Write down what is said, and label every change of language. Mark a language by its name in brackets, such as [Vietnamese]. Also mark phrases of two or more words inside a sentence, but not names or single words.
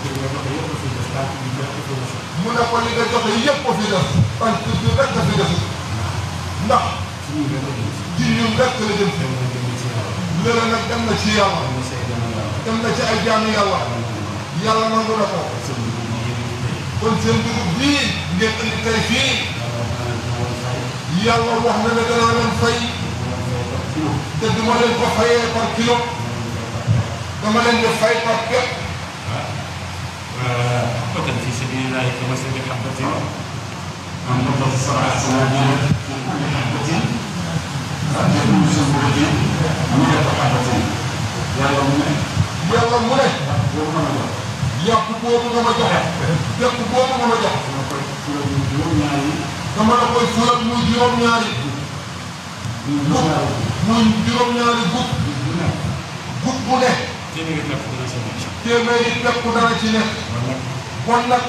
[Wolof] mu ne ko li nga joxe yëpp ko fi def tànk bi rek nga fi def ndax ci ñun rek la jëm si léeg nag dem na ci yàlla dem na ci ay jaamu yàlla yàlla nangu na ko kon seen dugub bii ngeen indi tey fii yàlla wax na ne danaa leen fay te duma leen ko fayee [French] par kilo [Wolof] dama leen di fay par képp. [Arabic] قتل في سبيل الله كمثل حبة أنبتت سبع سنابل في كل حبة أجل سنبلة مئة حبة [Wolof] yàlla mu ne yàpp boobu nga ma joxe yàpp boobu nga ma jox dama la koy fulat muy juróom-ñaari muy juróom-ñaari gub bu ne téeméeri pepp dana ci nekk kon nag